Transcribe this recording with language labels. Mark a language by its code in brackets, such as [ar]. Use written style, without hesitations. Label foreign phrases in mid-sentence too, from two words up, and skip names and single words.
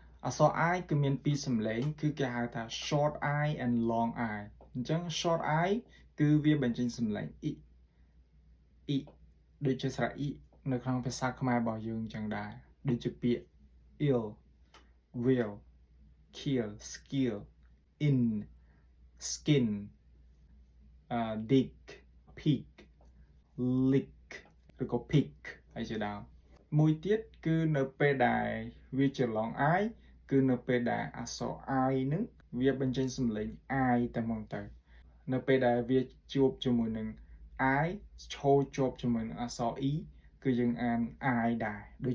[km] អក្សរ I គឺមានពីរសំឡេងគឺគេហៅថា [en] short I and long I [km] អញ្ចឹង [en] short I [km] គឺវាបញ្ចេញសំឡេង I ដូចជាស្រៈ I នៅក្នុងភាសាខ្មែររបស់យើងអញ្ចឹងដែរដូចជាពាក្យ [en] ill will kill skill in skin dig peak lick [km] ឬក៏ pick ហើយជាដើមមួយទៀតគឺនៅពេលដែលវាជា [en] long I [km] គឺនៅពេលដែលអក្សរ I នឹងវាបញ្ចេញសំឡេង I តែ ហ្មងទៅនៅពេលដែលវាជួបជាមួយនឹង I ឈរជាប់ជាមួយនឹងអក្សរ E គឺយើងអាន I ដែរដូច